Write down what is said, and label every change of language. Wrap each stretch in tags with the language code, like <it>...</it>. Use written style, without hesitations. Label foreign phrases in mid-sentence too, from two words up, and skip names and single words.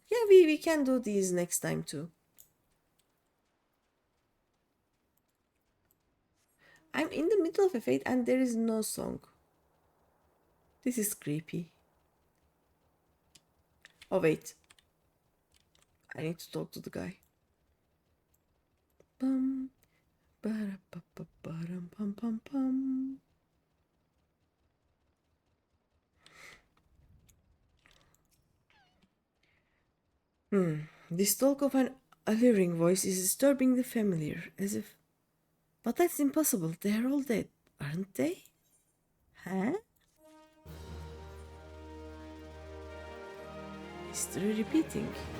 <en>Yeah, we can do these next time too. I'm in the middle of a fight and there is no song. This is creepy. Oh, wait. I need to talk to the guy. Bum, ba-da-ba-ba-ba-dum, pum, pum, pum. This talk of an alluring voice is disturbing the familiar, as if. But that's impossible. They're all dead, aren't they? Huh? History repeating.</en>